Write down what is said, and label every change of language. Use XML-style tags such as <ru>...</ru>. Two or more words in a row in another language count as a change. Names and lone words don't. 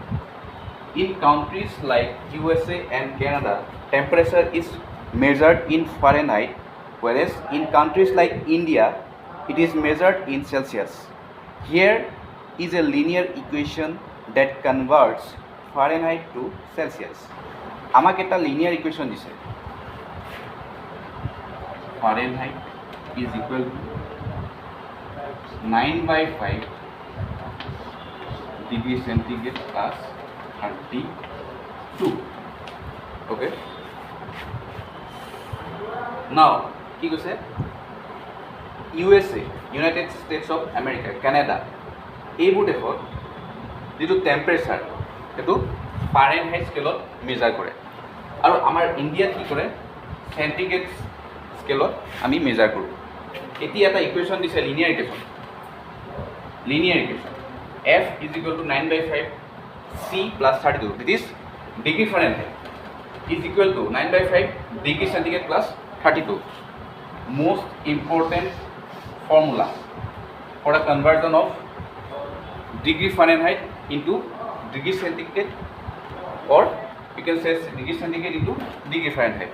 <en>In countries like USA and Canada, temperature is measured in Fahrenheit, whereas in countries like India, it is measured in Celsius. Here is a linear equation that converts Fahrenheit to Celsius.</en> <as>আমাক এটা</as> <en>linear equation</en> <as>দিছে.</as> <en>Fahrenheit is equal to 9/5 degree centigrade plus 32. Okay. Now,</en> <as>কি কৈছে? USA, United States of America, Canada, এইবোৰ দেশত যিটো টেম্পাৰেচাৰ সেইটো ফাৰেনহাইট স্কেলত মেজাৰ কৰে, আৰু আমাৰ ইণ্ডিয়াত কি কৰে চেণ্টিগ্ৰেড স্কেলত আমি মেজাৰ কৰোঁ. এতিয়া এটা ইকুৱেশ্যন দিছে</as> <en>linear equation. F is equal to 9/5 C plus 32. This is degree Fahrenheit is equal to 9/5 degree centigrade plus 32. Most important formula for a conversion of degree Fahrenheit into degree centigrade, or you can say degree centigrade into degree Fahrenheit.</en>